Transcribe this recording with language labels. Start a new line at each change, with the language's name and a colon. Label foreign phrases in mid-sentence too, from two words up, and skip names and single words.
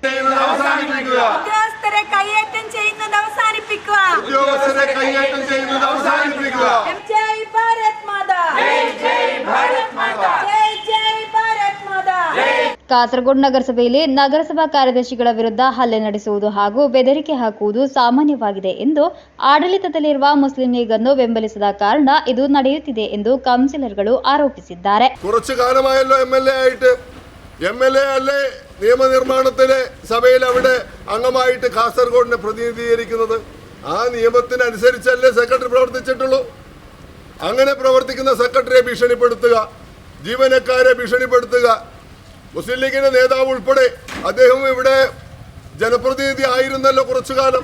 Kannada: ಕಾಸರಗೋಡು ನಗರಸಭೆಯಲ್ಲಿ ನಗರಸಭಾ ಕಾರ್ಯದರ್ಶಿಗಳ ವಿರುದ್ಧ ಹಲ್ಲೆ ನಡೆಸುವುದು ಹಾಗೂ ಬೆದರಿಕೆ ಹಾಕುವುದು ಸಾಮಾನ್ಯವಾಗಿದೆ ಎಂದು ಆಡಳಿತದಲ್ಲಿರುವ ಮುಸ್ಲಿಂ ಲೀಗ್ ಅನ್ನು ಬೆಂಬಲಿಸದ ಕಾರಣ ಇದು ನಡೆಯುತ್ತಿದೆ ಎಂದು ಕೌನ್ಸಿಲರ್ಗಳು ಆರೋಪಿಸಿದ್ದಾರೆ.
Malayalam: കുറച്ചു കാലമായല്ലോ എംഎൽഎ അല്ലേ നിയമനിർമ്മാണത്തിലെ സഭയിൽ അവിടെ അംഗമായിട്ട് കാസർഗോഡിനെ പ്രതിനിധീകരിക്കുന്നത്. ആ നിയമത്തിനനുസരിച്ചല്ലേ സെക്രട്ടറി പ്രവർത്തിച്ചിട്ടുള്ളൂ. അങ്ങനെ പ്രവർത്തിക്കുന്ന സെക്രട്ടറിയെ ഭീഷണിപ്പെടുത്തുക, ജീവനക്കാരെ ഭീഷണിപ്പെടുത്തുക, മുസ്ലിം ലീഗിന്റെ നേതാവ് ഉൾപ്പെടെ അദ്ദേഹം ഇവിടെ ജനപ്രതിനിധി ആയിരുന്നല്ലോ കുറച്ചു കാലം.